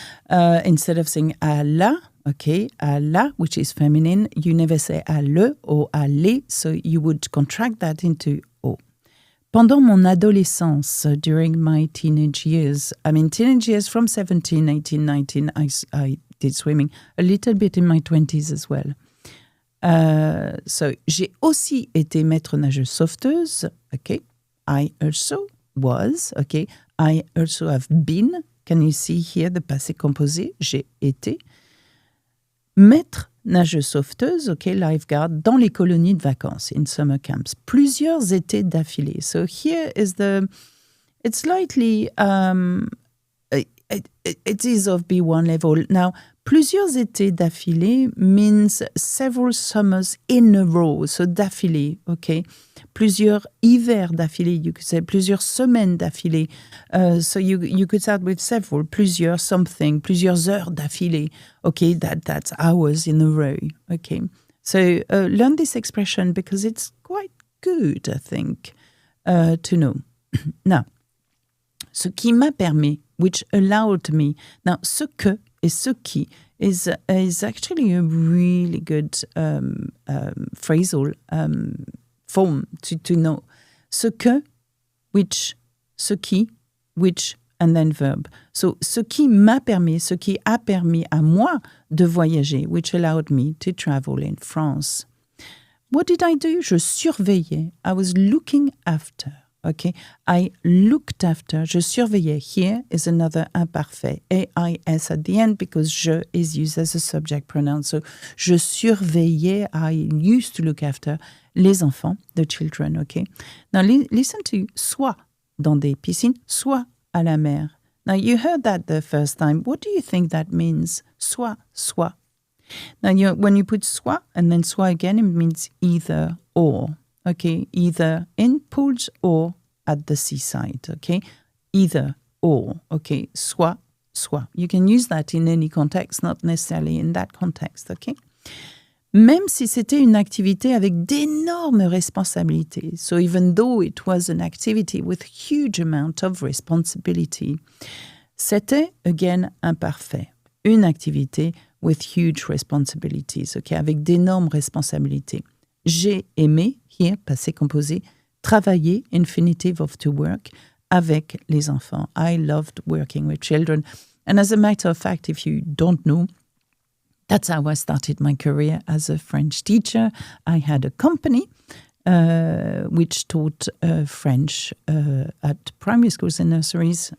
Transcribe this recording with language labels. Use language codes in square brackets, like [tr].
[en] Instead of saying à la, okay, à la, which is feminine, you never say à le or à les, so you would contract that into au. [fr] Pendant mon adolescence, [en] during my teenage years, from 17, 18, 19, I did swimming a little bit in my 20s as well. [fr] So, j'ai aussi été maître-nageuse sauveteuse, okay? [en] I also was, okay? I also have been. Can you see here the passé composé? [fr] J'ai été. Maître-nageuse sauveteuse, [en] okay, lifeguard, [fr] dans les colonies de vacances, [en] in summer camps. [fr] Plusieurs étés d'affilée. [en] So here is it's slightly, it is of B1 level. Now, [fr] plusieurs étés d'affilée [en] means several summers in a row. So d'affilée, okay. [fr] Plusieurs hivers d'affilée, [en] you could say, [fr] plusieurs semaines d'affilée. [en] So you could start with several, plusieurs something, [fr] plusieurs heures d'affilée. [en] Okay, that's hours in a row. Okay, so learn this expression because it's quite good, I think, to know. Now, [fr] ce qui m'a permis, [en] which allowed me. Now, [fr] ce que et ce qui [en] is actually a really good phrasal form to know. [fr] Ce que, [en] which, [fr] ce qui, [en] which, and then verb. So, [fr] ce qui m'a permis, ce qui a permis à moi de voyager, [en] which allowed me to travel in France. What did I do? [fr] Je surveillais. [en] I was looking after. Okay, I looked after. Je surveillais. Here is another imparfait. AIS at the end because je is used as a subject pronoun. So, [fr] je surveillais. [en] I used to look after [fr] les enfants, [en] the children. Okay. Now listen to [fr] soit dans des piscines, soit à la mer. [en] Now you heard that the first time. What do you think that means? Soit. Now when you put soit and then soit again, it means either or. Okay, either in pools or at the seaside, okay? Either or, okay? Soit. You can use that in any context, not necessarily in that context, okay? [fr] Même si c'était une activité avec d'énormes responsabilités, [en] so even though it was an activity with huge amount of responsibility, [fr] c'était, [en] again, imparfait. [fr] Une activité [en] with huge responsibilities, okay? [fr] Avec d'énormes responsabilités. J'ai aimé, here, passé composé, travailler, [en] infinitive of to work, [fr] avec les enfants. [en] I loved working with children. And as a matter of fact, if you don't know, that's how I started my career as a French teacher. I had a company which taught French at primary schools and nurseries.